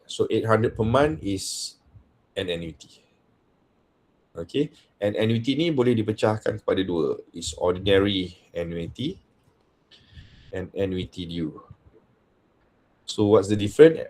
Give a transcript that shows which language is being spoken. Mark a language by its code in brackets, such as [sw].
[en] So 800 per month is an annuity. [ms] Okay, and annuity ni boleh dipecahkan kepada dua. [en] Is ordinary annuity and annuity due. So what's the difference?